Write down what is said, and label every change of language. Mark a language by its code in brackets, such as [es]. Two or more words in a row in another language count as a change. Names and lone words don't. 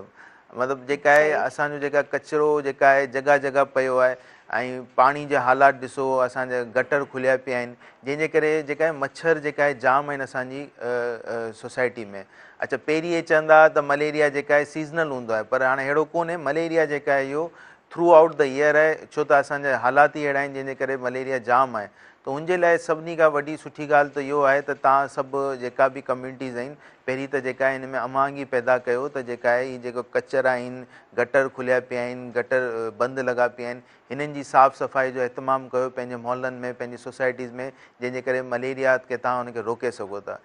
[sd] मतिलबु जेका आहे असांजो जेका कचिरो जेका आहे जॻह जॻह पियो आहे, ऐं पाणी जा हालात ॾिसो, असांजा गटर खुलिया पिया आहिनि, जंहिंजे करे जेका आहे मच्छर जेका आहे जाम आहिनि असांजी सोसाइटी में। अच्छा, पहिरीं इहे चवंदा त मलेरिया जेका आहे सीज़नल हूंदो आहे, पर हाणे अहिड़ो कोन्हे। मलेरिया जेका आहे इहो [en] throughout the year [sd] आहे, छो त असांजा हालात ई अहिड़ा आहिनि जंहिंजे करे मलेरिया जाम आहे। त उनजे लाइ सभिनी खां वॾी सुठी ॻाल्हि त इहो आहे त तव्हां सभु जेका बि कम्यूनिटीज़ आहिनि, पहिरीं त जेका आहे हिन में अमांगी पैदा कयो त जेका आहे हीअ जेको कचरा आहिनि, गटर खुलिया पिया आहिनि, गटर बंदि लॻा पिया आहिनि, हिननि जी साफ़ सफ़ाई जो अहतमामु कयो पंहिंजे मुहलनि में, पंहिंजी सोसाइटीज़ में, जंहिंजे करे मलेरिया खे तव्हां हुनखे रोके सघो था।